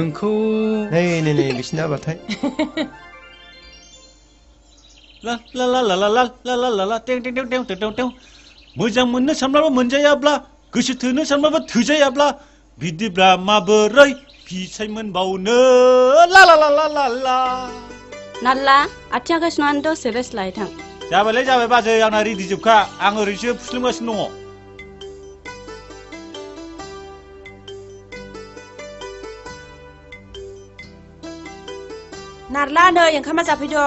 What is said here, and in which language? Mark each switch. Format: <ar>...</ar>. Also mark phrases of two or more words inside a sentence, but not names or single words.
<brx>नोंखौ नै बिसिना बाथाय ला ला ला ला ला ला ला ला ला ला टें टें टें टें टें टें मोजां मोननो सानब्लाबो मोनजायाब्ला गोसो थोनो सानब्लाबो थोजायाब्ला बिदिब्ला माबोरै फिसाय मोनबावनो ला ला ला ला ला ला नाल्ला आथिं आखाइ सुनानै दसे रेस्ट लायै थां जाबाय बाजै आंना रेडि जोबखा आं ओरैसो फुस्लिमगासिनो दङ नारला नै ओंखामा जाफैदों</brx>